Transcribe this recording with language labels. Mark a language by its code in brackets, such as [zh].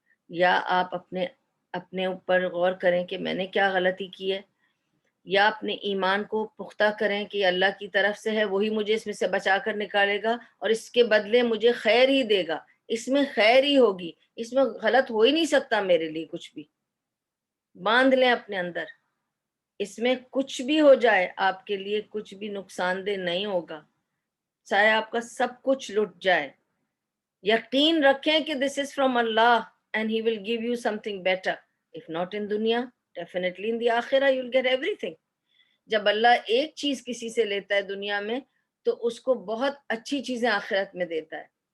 [ur] یا آپ اپنے اوپر غور کریں کہ میں نے کیا غلطی کی ہے، یا اپنے ایمان کو پختہ کریں کہ اللہ کی طرف سے ہے، وہی مجھے اس میں سے بچا کر نکالے گا اور اس کے بدلے مجھے خیر ہی دے گا، اس میں خیر ہی ہوگی، اس میں غلط ہو ہی نہیں سکتا میرے لیے کچھ بھی. باندھ لیں اپنے اندر، اس میں کچھ بھی ہو جائے آپ کے لیے کچھ بھی نقصان دہ نہیں ہوگا، چاہے آپ کا سب کچھ لٹ جائے. یقین رکھیں کہ [en] this is from Allah and he will give you something better. If not in دنیا, definitely in the آخرہ you'll get everything. [ur] جب اللہ ایک چیز کسی سے لیتا ہے دنیا میں تو اس کو بہت اچھی چیزیں آخرت میں دیتا ہے.